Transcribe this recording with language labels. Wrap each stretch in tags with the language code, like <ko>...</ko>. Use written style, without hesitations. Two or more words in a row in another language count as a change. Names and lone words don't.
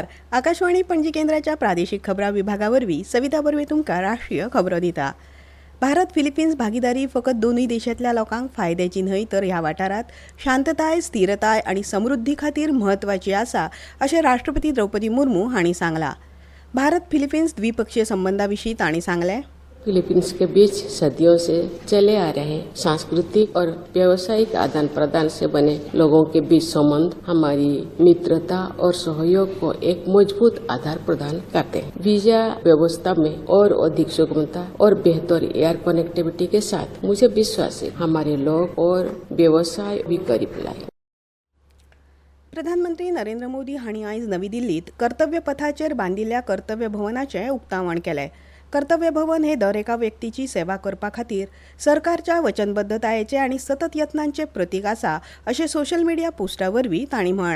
<kok>आकाशवाणी पणजी केंद्राच्या प्रादेशिक खबरां विभागावरवीं सविता बर्वे तुमकां राष्ट्रीय खबरो दिता. भारत फिलिपिन्स भागीदारी फकत दोनूय देशांतल्या लोकांक फायद्याची न्हय तर ह्या वाठारांत शांतताय, स्थिरताय आनी समृद्धी खातीर म्हत्वाची आसा अशें राष्ट्रपती द्रौपदी मुर्मू हांणी सांगलां. भारत फिलिपिन्स द्विपक्षीय संबंधांविशीं तांणी सांगलें.</kok> <hi>फिलीपींस के बीच सदियों से चले आ रहे सांस्कृतिक और व्यावसायिक आदान प्रदान से बने लोगों के बीच संबंध हमारी मित्रता और सहयोग को एक मजबूत आधार प्रदान करते हैं. वीजा व्यवस्था में और अधिक सुगमता और बेहतर</hi> <en>air connectivity</en> <hi>के साथ मुझे विश्वास है हमारे लोग और व्यवसाय भी करीब लाए.</hi> <kok>प्रधानमंत्री नरेंद्र मोदी हांणी आयज नवी दिल्लीत कर्तव्य पथाचेर बांदिल्ल्या कर्तव्य भवनाचें उक्तावण केलें. कर्तव्य भवन हे दर एका व्यक्तीची सेवा करपा खातीर सरकारच्या वचनबद्धतायेचे आनी सतत यत्नांचे प्रतीक आसा अशें</kok> <en>social media</en> <kok>पोस्टा वरवीं तांणी म्हळां.</kok>